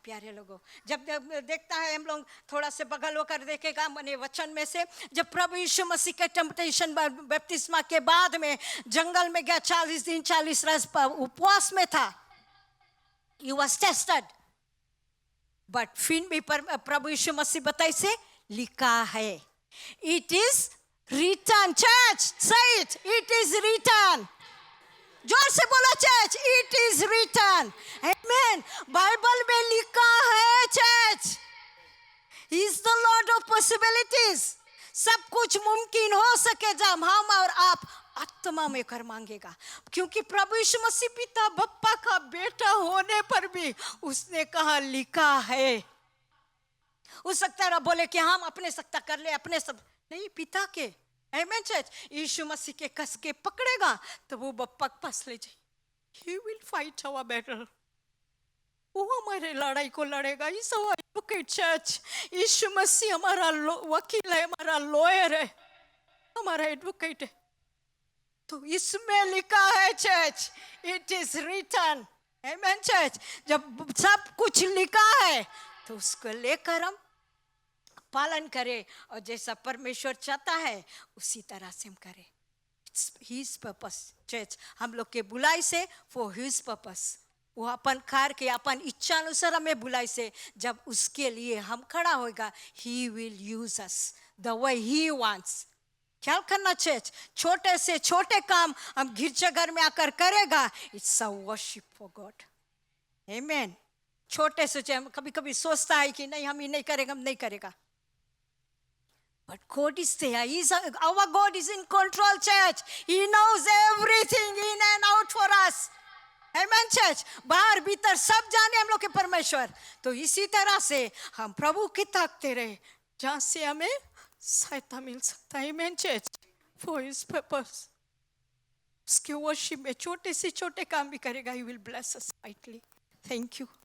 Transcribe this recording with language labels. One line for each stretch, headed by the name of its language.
Hindi: प्यारे लोगों, जब देखता है, हम लोग थोड़ा से बगल होकर देखेगा मने वचन में से, जब प्रभु यीशु मसीह के टेम्पटेशन बपतिस्मा के बाद में जंगल में गया, 40 दिन 40 रात उपवास में था।
English: He was tested,
Hindi: बट फिर भी प्रभु यीशु मसीह बताई से लिखा है,
English: It is written. Church, say it, it is written।
Hindi: जोर से बोला चर्च,
English: It is written.
Hindi: आमीन। बाइबल में लिखा है church,
English: He is the Lord of possibilities.
Hindi: सब कुछ मुमकिन हो सके जब हम और आप आत्मा में कर मांगेगा, क्योंकि प्रभु यीशु मसीह पिता बप्पा का बेटा होने पर भी उसने कहा लिखा है। हो सकता है बोले कि हम अपने सकता कर ले, अपने सब नहीं, पिता के। आमीन चर्च। यीशु मसीह के कस के पकड़ेगा तो वो बप्पा के पास ले जाए।
English: He will fight our battle।
Hindi: वो हमारे लड़ाई को लड़ेगा। इस एडवोकेट चर्च, यीशु मसीह हमारा वकील है, हमारा लॉयर है, हमारा एडवोकेट है। तो इसमें लिखा है चर्च,
English: It is written.
Hindi: आमीन चर्च। जब सब कुछ लिखा है तो उसको लेकर हम पालन करें, और जैसा परमेश्वर चाहता है उसी तरह से हम करें।
English: It's his purpose.
Hindi: चर्च, हम लोग के बुलाई से
English: for his purpose,
Hindi: वो अपन कार के अपन इच्छा अनुसार हमें बुलाई से, जब उसके लिए हम खड़ा होगा,
English: He will use us the way he wants.
Hindi: ख्याल करना चर्च, छोटे से छोटे काम हम गिरजाघर में आकर करेगा,
English: It's a worship for God.
Hindi: आमीन। छोटे से कभी कभी सोचता है कि नहीं हम ही नहीं करेगा, हम नहीं करेगा,
English: but God is there. Our God is in control, church. He knows everything in and out for us. Amen, church.
Hindi: बाहर भीतर सब जाने हम लोग के परमेश्वर। तो इसी तरह से हम प्रभु की ताकते रहे, जहाँ से हमें सहायता मिल सकता है। Amen, church.
English: For his purpose.
Hindi: उसके वर्शिप में छोटे से छोटे काम भी करेगा।
English: He will bless us mightily. Thank you.